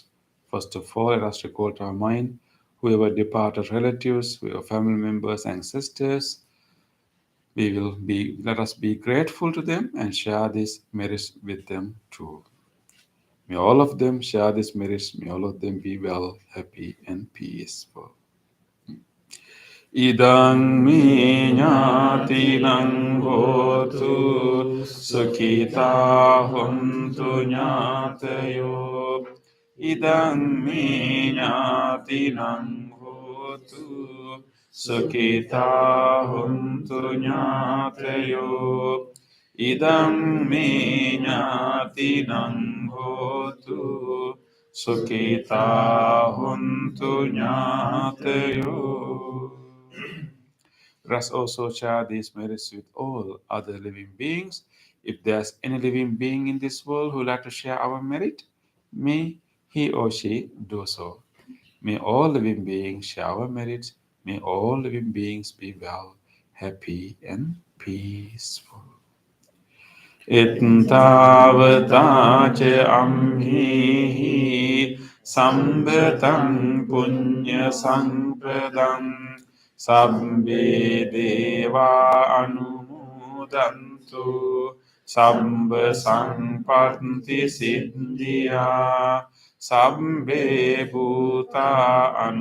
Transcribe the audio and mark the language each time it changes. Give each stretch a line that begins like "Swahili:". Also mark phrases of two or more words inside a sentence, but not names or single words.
English: First of all, let us recall to our mind whoever departed relatives, whoever family members, ancestors. Let us be grateful to them and share these merits with them too. May all of them share these merits. May all of them be well, happy, and peaceful.
Pali: Idang mi ñātinang hotu sukhita hontu ñātayo. Idang mi ñātinang hotu sukhita hontu ñātayo. Idang mi ñātinang hotu sukhita hontu ñātayo.
English: Let us also share these merits with all other living beings. If there's any living being in this world who would like to share our merit, may he or she do so. May all living beings share our merits. May all living beings be well, happy, and peaceful.
Pali: Ittavata ce amhihi sambhatam punya sampradam sabbe deva anumodantu sabba sampatti siddhya sabbe bhuta